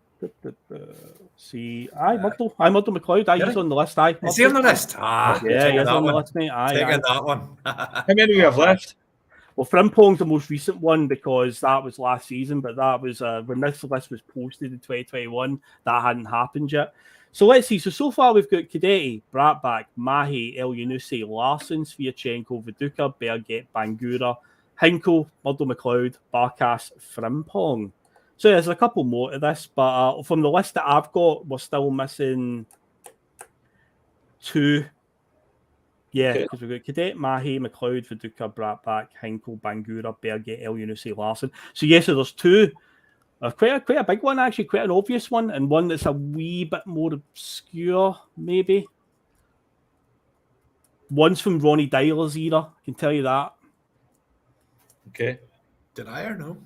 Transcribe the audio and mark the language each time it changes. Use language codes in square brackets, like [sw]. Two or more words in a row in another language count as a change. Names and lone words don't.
[en] See, Murdo McLeod. He's on the list. Is he on the list? Yeah, he's on the list, mate. Taking that one. How many do we have left? Well, Frimpong's the most recent one, because that was last season, but that was when this list was posted in 2021. That hadn't happened yet. So let's see. So far we've got Cadete, Bratback, Mahe, Elyounoussi, Larsson, Sviatchenko, Viduka, Berget, Bangura, Hinkle, Murdo McLeod, Barkas, Frimpong. So there's a couple more to this, but from the list that I've got, we're still missing 2. Yeah, because we've got Cadet, Mahe, McLeod, Viduka, Bratback, Hinkle, Bangura, Berget, Elyounoussi, Larsson. So so there's 2. Quite a big one, actually, quite an obvious one, and one that's a wee bit more obscure, maybe. One's from Ronnie Dyler's era, I can tell you that. Okay. Did I or no?